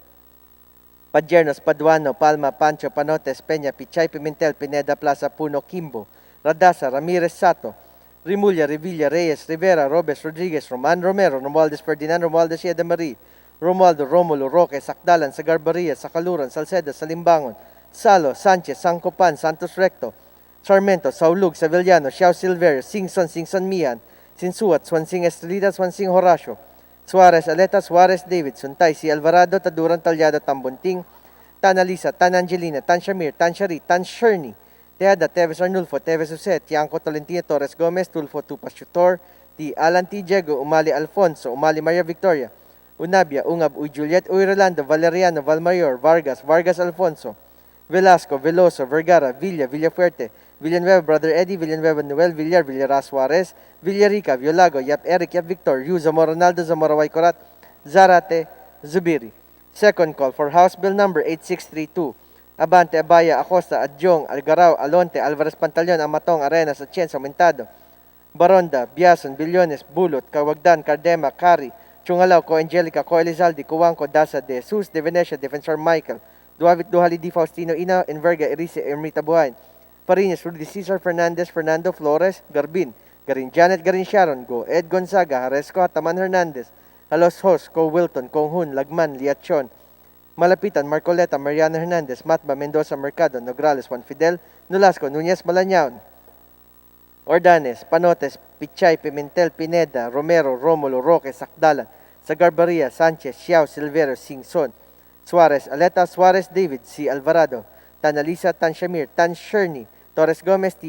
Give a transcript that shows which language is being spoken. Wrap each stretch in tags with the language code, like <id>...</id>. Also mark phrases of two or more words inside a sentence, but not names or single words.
<en>Padjernos, Paduano, Palma, Pancho, Panotes, Peña, Pichay, Pimentel, Pineda, Plaza, Puno, Kimbo, Radasa, Ramirez, Sato, Rimulya, Revilla, Reyes, Rivera, Robes, Rodriguez, Roman Romero, Romualdez Ferdinand, Romualdez Sieda Marie, Romualdo, Romulo, Roque, Sakdalan, Sagarbaria, Sakaluran, Salceda, Salimbangon, Salo, Sanchez, Sancopan, Santos Recto, Sarmento, Saulug, Sevillano, Xiao Silverio, Singson Mian, Sinsuat, Swansing Estrelita, Swansing Horacio, Suarez Aleta, Suarez David, Suntay, Si Alvarado, Taduran Talyado, Tambunting, Tan Alisa, Tan Angelina, Tan Shamir, Tan Shari, Tan Sherny, Teada, Teves Arnulfo, Teves Jose, Tiangco Tolentino, Torres Gomez, Tulfo Tupas Chutor, T. Alan T. Diego, Umali Alfonso, Umali Maria Victoria, Unabia, Ungab, Uy Juliet, Uy Rolando, Valeriano, Valmayor, Vargas Alfonso, Velasco, Veloso, Vergara, Villafuerte, Villanueva, Brother Eddie, Villanueva Noel, Villar Suarez, Villarica, Violago, Yap Eric, Yap Victor, Yu, Zamora Ronaldo, Zamora Waycorat, Zarate, Zubiri. Second call for House Bill number 8632. Abante, Abaya, Acosta, Adjong, Algarao, Alonte, Alvarez Pantaleon, Amatong, Arenas, Atienza, Aumentado, Baronda, Biason, Billones, Bulot, Cawagdan, Cardema, Cari, Chungalao, Co Angelica, Co Elizalde, Cuanco, Dasa, De Sus, De Venecia, Defensor Michael, Duavit, Duhali, Di Faustino, Ina, Enverga, Erice, Ermita Buhain, Fariñas, Rudy Cesar, Fernandez, Fernando Flores, Garbin, Garin Janet, Garin Sharon, Go, Ed Gonzaga, Haresco, Hataman Hernandez, Halos Hos, Co Wilton, Kong Hun, Lagman, Liachon, Malapitan, Marcoleta, Mariana Hernandez, Matba, Mendoza, Mercado, Nograles, Juan Fidel, Nolasco, Nunez Malañaon, Ordanes, Panotes, Pichay, Pimentel, Pineda, Romero, Romulo, Roque, Sakdalan, Sagarbaria, Sanchez, Xiao, Silvero, Singson, Suarez, Aleta, Suarez, David, C. Alvarado, Tanalisa, Tan Shamir, Tan Sherny, Torres Gomez, T.</en>